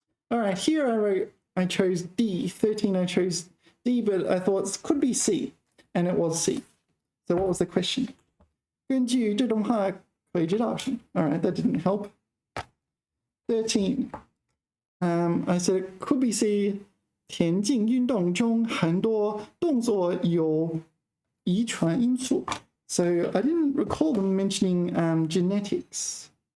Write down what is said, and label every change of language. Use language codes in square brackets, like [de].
[en] All right, here I chose D. 13 I chose D, but I thought it could be C, and it was C. So what was the question? [zh] 根据这种话可以知道是 [en] All right, that didn't help. 13. I said it could be C. [zh] 田径运动中很多动作有遗传因素。 [en] So I didn't recall them mentioning genetics.